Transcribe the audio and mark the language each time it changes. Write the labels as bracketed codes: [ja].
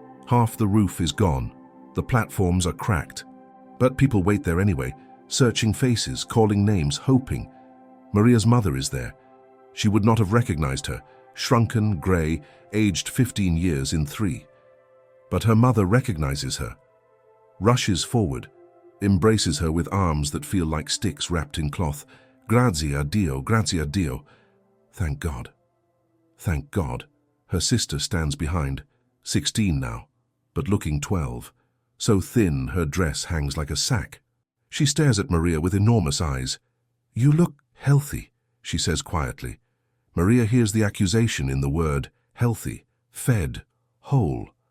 [en] Half the roof is gone. The platforms are cracked. But people wait there anyway, searching faces, calling names, hoping. Maria's mother is there. She would not have recognized her, shrunken, grey, aged 15 years in 3. But her mother recognizes her, rushes forward, embraces her with arms that feel like sticks wrapped in cloth. [it] Grazie a Dio, grazie a Dio. [en] Thank God. Thank God. Her sister stands behind, 16 now, but looking 12. So thin her dress hangs like a sack. She stares at Maria with enormous eyes. "You look healthy," she says quietly. Maria hears the accusation in the word healthy, fed, whole.